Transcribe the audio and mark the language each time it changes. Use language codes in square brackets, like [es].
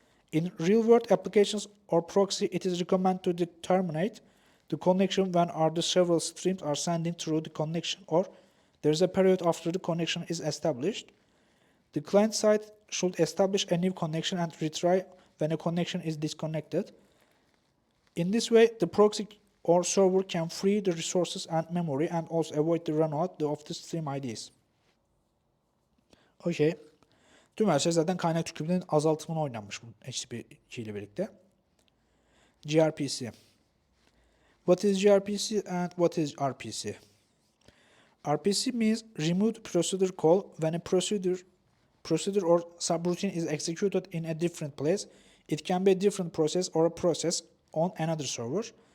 [en] In real-world applications or proxy, it is recommended to terminate the connection when the several streams are sending through the connection or there is a period after the connection is established. The client side should establish a new connection and retry when a connection is disconnected. In this way, the proxy or server can free the resources and memory and also avoid the runout of the stream IDs. Okay. [tr] Tüm her şey zaten kaynak tüketiminin azaltımına oynanmış bu HTTP 2 ile birlikte. [en] gRPC. What is gRPC and what is RPC? RPC means removed procedure call. When a procedure or subroutine is executed in a different place, it can be a different process or a process on another server.